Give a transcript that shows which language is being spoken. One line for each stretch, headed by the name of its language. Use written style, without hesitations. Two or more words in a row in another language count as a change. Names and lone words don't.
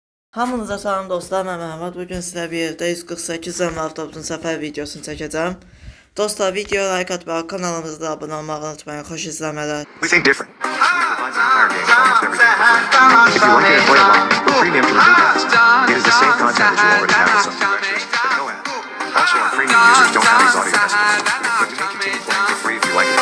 Azerbaijani: Hamınıza salam dostlar, mən Məhəmməd. Bugün sizə bir yerdə 148 nömrəli avtobusun səfər videosunu çəkəcəm. Dostlar, videoya like atmayı, kanalımıza da abunə olmağı unutmayın. Xoş izləmələr.
English: We think different. We provide the entire game almost everything. If you like it and play along, the premium can do that. It is the same content as you already have with some directors, but no ad. Also, our premium users don't have these audio messages, but you can continue playing for free if you like it.